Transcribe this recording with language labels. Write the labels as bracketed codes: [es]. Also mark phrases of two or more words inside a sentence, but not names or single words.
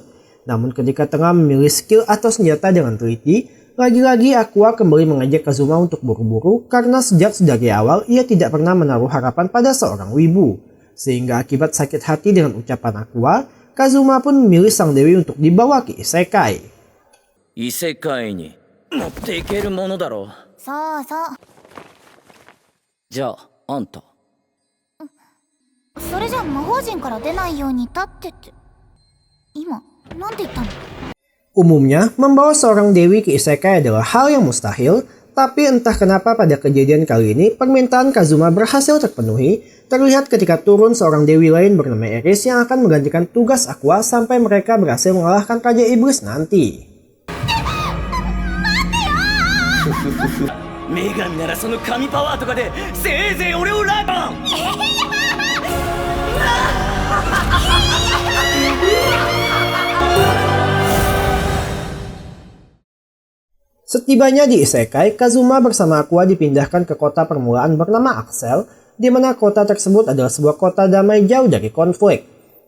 [id] Namun ketika tengah memilih skill atau senjata dengan teliti, lagi-lagi Aqua kembali mengajak Kazuma untuk buru-buru karena sejak dari awal ia tidak pernah menaruh harapan pada seorang wibu. Sehingga akibat sakit hati dengan ucapan Aqua, Kazuma pun memilih sang dewi untuk dibawa ke isekai. [ja] 異世界に持っていけるものだろう。そうそう。じゃあ、あんた。それじゃ魔法陣から出ないように立ってって今なんて言ったの？ [id] Umumnya, membawa seorang dewi ke isekai adalah hal yang mustahil, tapi entah kenapa pada kejadian kali ini permintaan Kazuma berhasil terpenuhi, terlihat ketika turun seorang dewi lain bernama Eris yang akan menggantikan tugas Aqua sampai mereka berhasil mengalahkan Raja Iblis nanti. [ja] 女神ならその神パワーとかでせいぜい俺をライバン。 [id] Setibanya di isekai, Kazuma bersama Aqua dipindahkan ke kota permulaan bernama Axel, di mana kota tersebut adalah sebuah kota damai jauh dari konflik.